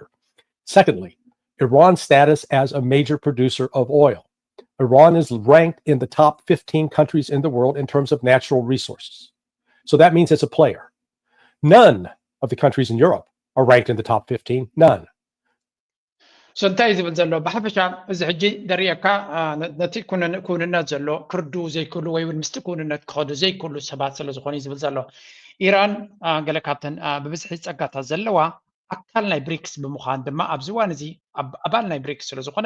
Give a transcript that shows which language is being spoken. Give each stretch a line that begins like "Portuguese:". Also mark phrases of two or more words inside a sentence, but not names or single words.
English: Secondly, Iran's status as a major producer of oil. Iran is ranked in the top 15 countries in the world in terms of natural resources. So that means it's a player. None of the countries in Europe are ranked in the top 15. None.
Tigrinya: So እንታይ ዝብል ዘሎ ብሓፈሻ እዚ ሕጂ ደሪአካ ነቲ ኩንነት ዘሎ ክርዱ ዘይክእሉ ወይ እውን ምስቲ ኩንነት ክኸዱ ዘይክእሉ ሰባት ስለ ዝኾነ እዩ ዝብል ዘሎ ኢራን ገለ ካብተን ብብዝሒ ፀጋታት ዘለዋ ኣካል ናይ ብሪክስ ብምዃን ድማ ኣብዚ እዋን እዚ ኣባል ናይ ብሪክስ ስለ ዝኾነት